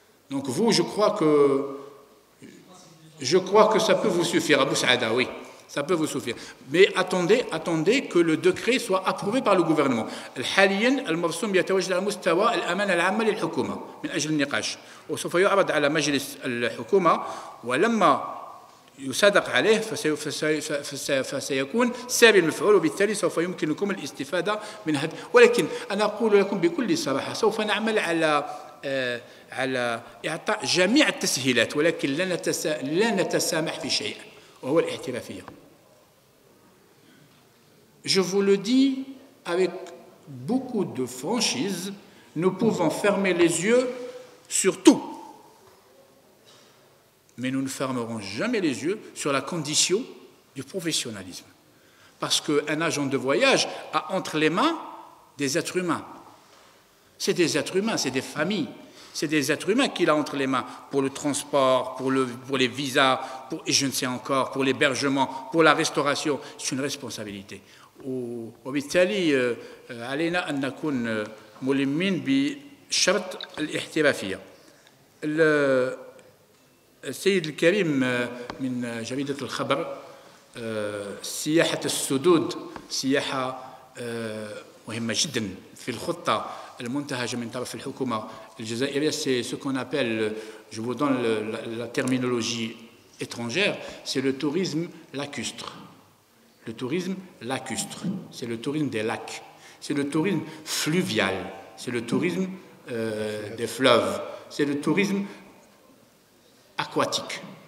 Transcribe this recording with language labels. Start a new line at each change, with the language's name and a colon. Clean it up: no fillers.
French: Donc vous, je crois que ça peut vous suffire, Abou Saada, oui, ça peut vous suffire. Mais attendez que le décret soit approuvé par le gouvernement.
Arabic: حاليا المرسوم يتوجه على مستوى الأمانة العامة للحكومة من أجل النقاش وسوف يعرض على مجلس الحكومة ولما يصادق عليه فسيكون ساري المفعول وبالتالي سوف يمكنكم الاستفادة من هذا. ولكن أنا أقول لكم بكل صراحة سوف نعمل على إعطاء جميع التسهيلات ولكن لا نتسامح في شيء وهو الاحترافية.
French: Je vous le dis avec beaucoup de franchise, nous pouvons fermer les yeux sur tout, mais nous ne fermerons jamais les yeux sur la condition du professionnalisme. Parce qu'un agent de voyage a entre les mains des êtres humains. C'est des êtres humains, c'est des familles. C'est des êtres humains qu'il a entre les mains pour le transport, pour les visas, et je ne sais encore, pour l'hébergement, pour la restauration. C'est une responsabilité.
Arabic: وبالتالي علينا أن نكون ملمين بشرط الاحترافية. السيد الكريم من جريدة الخبر، سياحة السدود سياحة مهمة جدا في الخطة المنتهجة من طرف الحكومة الجزائرية.
French: C'est ce qu'on appelle, je vous donne la terminologie étrangère, c'est le tourisme lacustre. Le tourisme lacustre, c'est le tourisme des lacs, c'est le tourisme fluvial, c'est le tourisme des fleuves, c'est le tourisme aquatique.